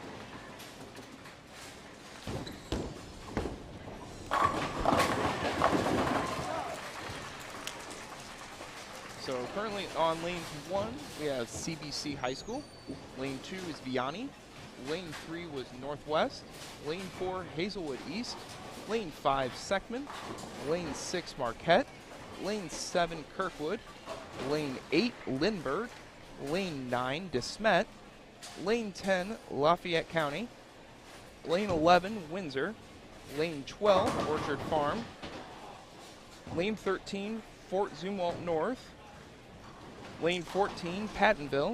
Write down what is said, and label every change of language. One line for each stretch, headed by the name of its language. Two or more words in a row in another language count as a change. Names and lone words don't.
English: So currently on lane 1, we have CBC High School. Lane 2 is Vianney. Lane 3 was Northwest. Lane 4, Hazelwood East. Lane 5, Seckman. Lane 6, Marquette. Lane 7, Kirkwood. Lane 8, Lindbergh. Lane 9, DeSmet. Lane 10, Lafayette County. Lane 11, Windsor. Lane 12, Orchard Farm. Lane 13, Fort Zumwalt North. Lane 14, Pattonville.